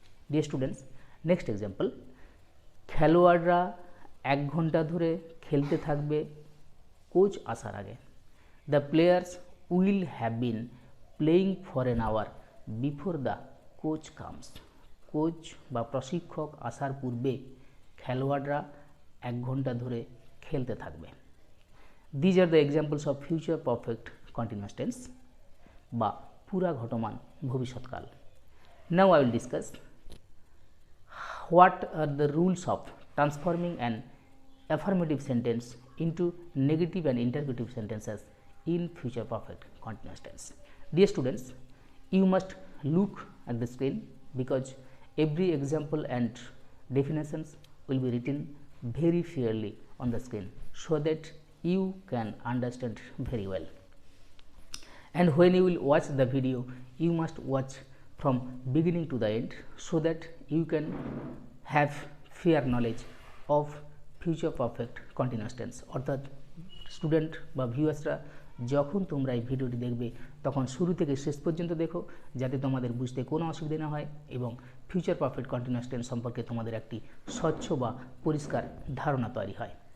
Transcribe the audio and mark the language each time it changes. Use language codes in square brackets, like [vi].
[bn] Dear students, next example, খেলোয়াড়রা 1 ঘন্টা ধরে খেলতে থাকবে কোচ আসার আগে। [en] The players will have been playing for an hour before the coach comes. [bn] Coach বা প্রশিক্ষক আসার পূর্বে খেলোয়াড়রা 1 ঘন্টা ধরে খেলতে থাকবে। [en] These are the examples of future perfect continuous tense [bn] বা পুরা ঘটমান ভবিষ্যৎকাল। [en] Now I will discuss what are the rules of transforming an affirmative sentence into negative and interrogative sentences in future perfect continuous tense. Dear students, you must look at the screen because every example and definitions will be written very clearly on the screen so that you can understand very well. And when you will watch the video, you must watch from beginning to the end so that you can have fair knowledge of future perfect continuous tense. [bn] অর্থাৎ student বা ভিউয়ার্সরা যখন তোমরা এই ভিডিওটি দেখবে তখন শুরু থেকে শেষ পর্যন্ত দেখো, যাতে তোমাদের বুঝতে কোনো অসুবিধা না হয় এবং ফিউচার পারফেক্ট কন্টিনিউয়াস টেন্স সম্পর্কে তোমাদের একটি স্বচ্ছ বা পরিষ্কার ধারণা তৈরি হয়।